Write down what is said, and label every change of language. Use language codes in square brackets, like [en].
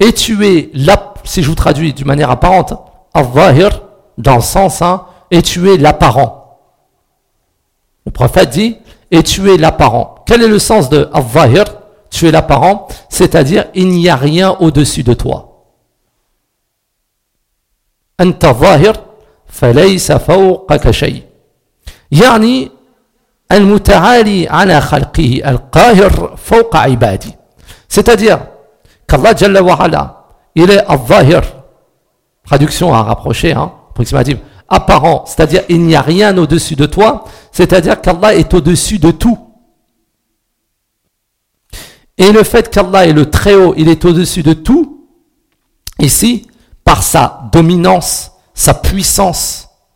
[fr] Et tu es si je vous traduis d'une manière apparente, « al-zahir » dans le sens, hein, « et tu es l'apparent ». Le prophète dit « et tu es l'apparent ». Quel est le sens de « al-zahir »?« Tu es l'apparent », c'est-à-dire « il n'y a rien au-dessus de toi ».« [ar] Anta al-zahir falaysa fawqaka shay ». Yani المتعالي على خلقه القاهر فوق عبادي. [fr] C'est-à-dire qu'Allah Jalla wa Ala, il est al-zahir, traduction à rapprocher, hein, approximative, apparent, c'est-à-dire il n'y a rien au-dessus de toi, c'est-à-dire qu'Allah est au-dessus de tout. Et le fait qu'Allah est le Très-Haut, il est au-dessus de tout, ici, par sa dominance, sa puissance.